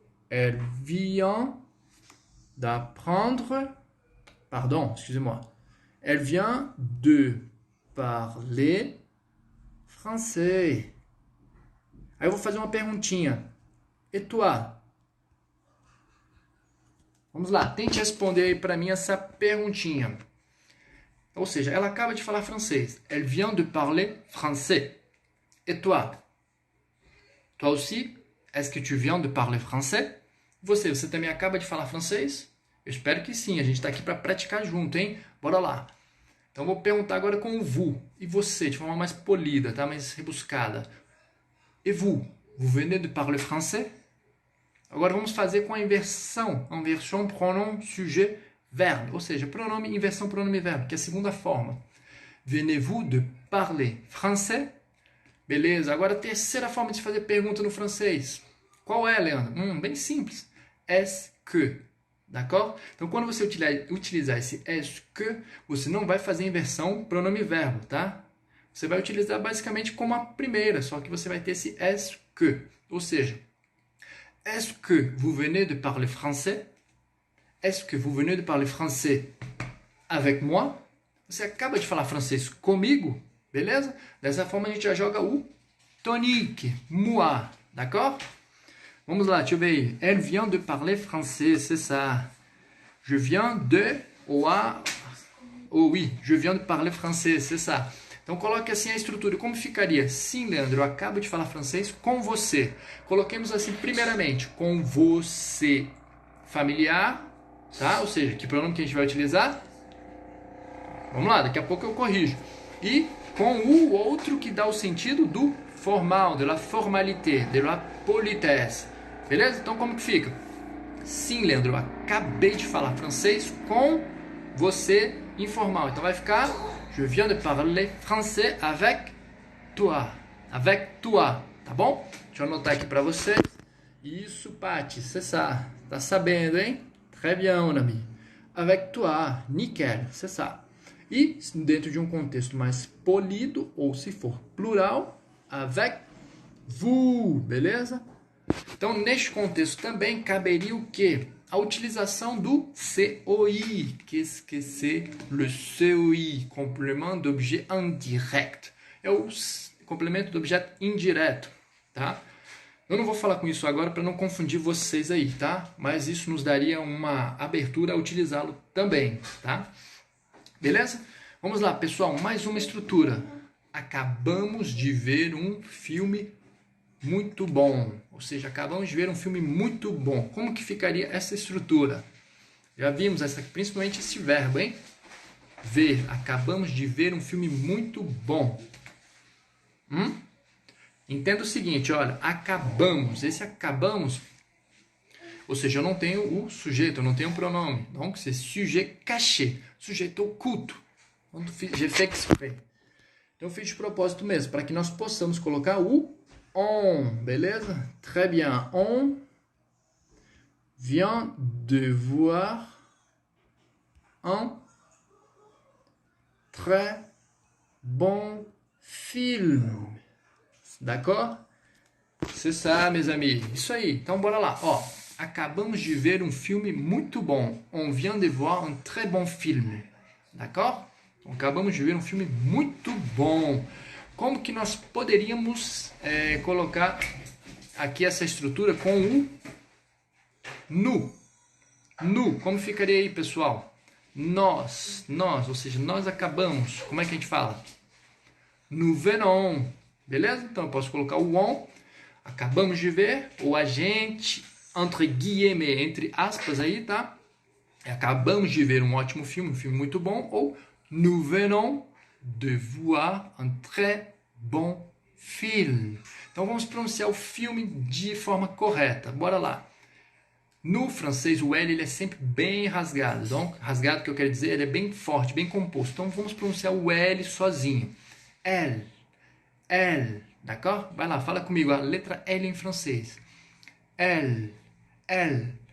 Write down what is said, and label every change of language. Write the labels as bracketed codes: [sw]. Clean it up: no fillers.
[fr] Elle vient d'apprendre, pardon, excusez-moi, elle vient de parler français. [pt] Aí eu vou fazer uma perguntinha. [fr] Et toi? [pt] Vamos lá, tente responder aí para mim essa perguntinha. Ou seja, ela acaba de falar francês. [fr] Elle vient de parler français. Et toi? Toi aussi? Est-ce que tu viens de parler français? [pt] Você também acaba de falar francês? Eu espero que sim, a gente está aqui para praticar junto, hein? Bora lá. Então, vou perguntar agora com o vous. E você, de forma mais polida, tá? Mais rebuscada. [fr] Et vous? Vous venez de parler français? [pt] Agora, vamos fazer com a inversão pronom, sujet, verbe. Ou seja, pronome, inversão, pronome, verbe, que é a segunda forma. [fr] Venez-vous de parler français? [pt] Beleza, agora a terceira forma de fazer pergunta no francês. Qual é, Leandro? Bem simples. [fr] Est-ce que? D'accord? [pt] Então, quando você utilizar esse est-ce que, você não vai fazer inversão pronome-verbo, tá? Você vai utilizar basicamente como a primeira, só que você vai ter esse est-ce que. [fr] Ou seja, est-ce que vous venez de parler français? Est-ce que vous venez de parler français avec moi? [pt] Você acaba de falar francês comigo, beleza? Dessa forma a gente já joga o tonique, moi, d'accord? Vamos lá, deixa eu ver aí. [fr] Elle vient de parler français, c'est ça. Je viens de... Oh oui, je viens de parler français, c'est ça. [pt] Então coloque assim a estrutura. Como ficaria? Sim, Leandro, eu acabo de falar francês com você. Coloquemos assim, primeiramente, com você familiar, tá? Ou seja, que pronome que a gente vai utilizar? Vamos lá, daqui a pouco eu corrijo. E com o outro que dá o sentido do formal, [fr] de la formalité, de la politesse. [pt] Beleza? Então como que fica? Sim, Leandro, eu acabei de falar francês com você informal. Então vai ficar [fr] je viens de parler français avec toi. Avec toi, tá bom? [pt] Deixa eu anotar aqui para vocês. Isso, Paty, [fr] c'est ça. [pt] Tá sabendo, hein? [fr] Très bien, mon ami. Avec toi, nickel, c'est ça. [pt] E dentro de um contexto mais polido, ou se for plural, [fr] avec vous, [pt] beleza? Então, neste contexto também caberia o quê? A utilização do COI. Qu'est-ce que c'est le COI? Complément d'objet indirect. É o complemento do objeto indireto, tá? Eu não vou falar com isso agora para não confundir vocês aí, tá? Mas isso nos daria uma abertura a utilizá-lo também, tá? Beleza? Vamos lá, pessoal, mais uma estrutura. Acabamos de ver um filme muito bom. Ou seja, acabamos de ver um filme muito bom. Como que ficaria essa estrutura? Já vimos principalmente esse verbo, hein? Ver. Acabamos de ver um filme muito bom. Entenda o seguinte, olha. Acabamos. Esse acabamos Ou seja, eu não tenho o sujeito, eu não tenho o pronome. [fr] Donc, c'est sujet caché, [pt] sujeito oculto. [fr] Donc, j'ai fait exprès. [pt] Então, eu fiz de propósito mesmo, para que nós possamos colocar o on, beleza? [fr] Très bien. On vient de voir un très bon film. D'accord? C'est ça, mes amis. [pt] Isso aí. Então, bora lá. Ó, acabamos de ver um filme muito bom. [fr] On vient de voir un très bon film. D'accord? [pt] Então, acabamos de ver um filme muito bom. Como que nós poderíamos colocar aqui essa estrutura com o nu? Nu. Como ficaria aí, pessoal? Nós, ou seja, nós acabamos. Como é que a gente fala? [fr] Nous venons. [pt] Beleza? Então eu posso colocar o on. Acabamos de ver. Ou a gente, entre guillemets, entre aspas aí, tá? Acabamos de ver um ótimo filme, um filme muito bom. [fr] Ou nous venons de voir un très bon film. [pt] Então vamos pronunciar o filme de forma correta. Bora lá. No francês, o L ele é sempre bem rasgado. Donc, rasgado, que eu quero dizer, ele é bem forte, bem composto. Então, vamos pronunciar o L sozinho. L, L, d'accord? Vai lá, fala comigo a letra L em francês. L, L.